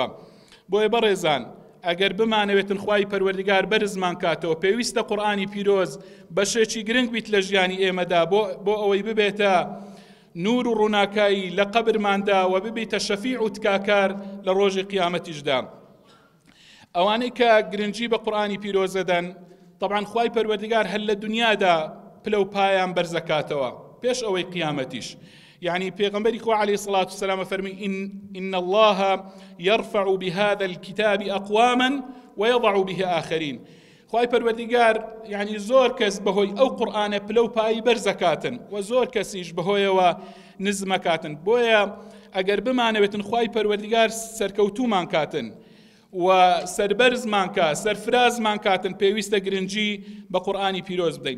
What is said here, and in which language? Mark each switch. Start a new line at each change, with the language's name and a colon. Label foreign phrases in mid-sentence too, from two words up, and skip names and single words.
Central Kurdish: بۆیە بەڕێزان، ئەگەر بمانەوێتن خوای پەروەردگار بەرزمان کاتەوە، پێویستە قورئانی پیرۆز بەشێکی گرنگ بیت لە ژیانی ئێمەدا بۆ ئەوەی ببێتە نور و ڕووناکایی لە قەبرماندا و ببێتە شەفیع و تکاکار لە ڕۆژی قیامەتیشدا. ئەوانەی کە گرنگی بە قورئانی پیرۆزەدەن، طبعا خوای پەروەردگار هەر لە دنیادا پلە و پایان بەرزەکاتەوە پێش ئەوەی قیامەتیش.
Arabic: يعني
Central Kurdish: پیغمبری خو
Arabic: علیه الصلاة والسلام فرمی إن الله يرفع بهذا الكتاب أقواما ويضع به آخرين.
Central Kurdish: خوای پەروەردگار يعني زۆر کەس بەهۆی ئەو قورئانە پلە و پایی بەرزەکاتن و زۆر کەسیش بەهۆیەوە نزمەکاتن. بۆیە ئەگەر بمانەوێتن خوای پەروەردگار سەرکەوتومان کاتن و سەربەرزمان کات، سەرفرازمان کاتن، پێویستە گرنگی بە قورئانی پیرۆز بدەین.